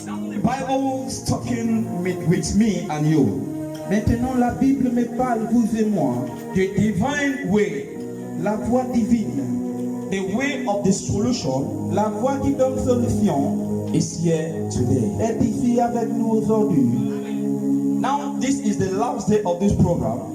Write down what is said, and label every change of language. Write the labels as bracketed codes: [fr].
[en] The Bible is talking with me and you. [fr] Maintenant, la Bible me parle, vous et moi. [en] The divine way, [fr] La voie divine, [en] the way of the solution, [fr] la voie qui donne solution, [en] is here today. [fr] est ici avec nous aujourd'hui. [en] Now, this is the last day of this program.